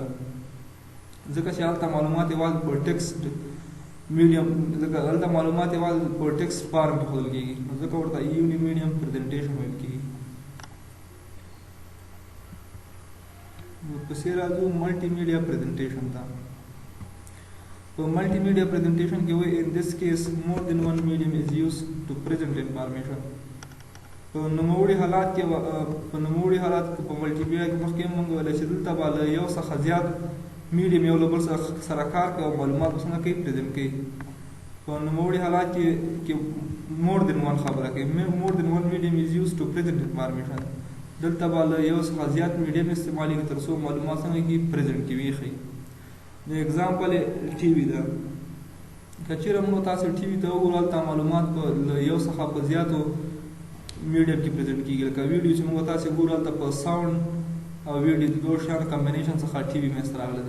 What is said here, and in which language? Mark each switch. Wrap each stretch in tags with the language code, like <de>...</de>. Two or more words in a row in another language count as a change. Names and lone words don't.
<ps>ځکه چې هلته معلومات یوازې په</ps> <en>text medium</en> <ps>ځکه هلته معلومات یوازې په</ps> <en>text form</en> <ps>کې ښودل کېږي، نو ځکه ورته</ps> <en>uni medium presentation</en> <ps>ویل کېږي. پسې راځو</ps> <en>multimedia presentation</en> <ps>ته. په</ps> <en>multimedia presentation</en> <ps>کې وایي</ps> <en>in this case more than one medium is used to present information.</en> <ps>په نوموړي حالات کې په</ps> <en>multimedia</en> <ps>کې مخکې موږ ویل چې دلته به له یو څخه زیات میډیم یو له بل سره کار کوي او معلومات به څنګه کوي پریزنټ کوي. په نوموړي حالات کې</ps> <en>more than one</en> <ps>خبره کوي</ps> <en>more than one medium is used to present information.</en> <ps>دلته به له یو څخه زیات میډیم استعمالېږي تر څو معلومات څنګه کې پریزنټ کوي وښیي. د اګزامپل ټي وي ده. که چېرې موږ تاسو ټي وي ته وګورو هلته معلومات په له یو څخه په زیاتو میډیم کې پریزنټ کېږي. لکه ویډیو چې موږ تاسو ګورو هلته په ساوند او ویډیو د دوه شیانو کمبینیشن څخه ټي وي منځته راغلی ده.</ps>